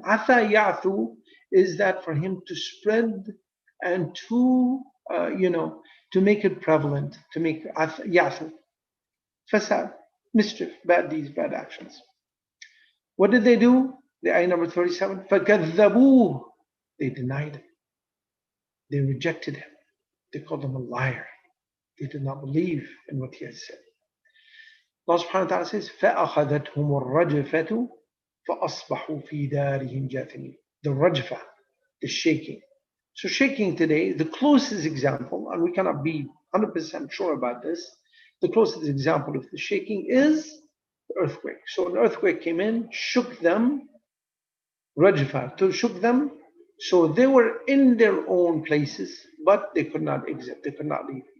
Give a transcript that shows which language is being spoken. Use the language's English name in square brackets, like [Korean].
[English] عَثَى يَعْثُو is that for him to spread and to make it prevalent, to make يَعْثُ, fasad, mischief, bad deeds, bad actions. What did they do? The ayah number 37, فَكَذَّبُوهُ, they denied him. They rejected him. They called him a liar. They did not believe in what he had said. [Arabic] Allah subhanahu wa ta'ala says, فَأَخَذَتْهُمُ الرَّجْفَةُ فَأَصْبَحُوا فِي دَارِهِمْ جَاثِمِينَ. [English] The rajfa, the shaking. So shaking today, the closest example, and we cannot be 100% sure about this, the closest example of the shaking is the earthquake. So an earthquake came in, shook them, rajfa, to shook them, so they were in their own places, but they could not exit, they could not leave.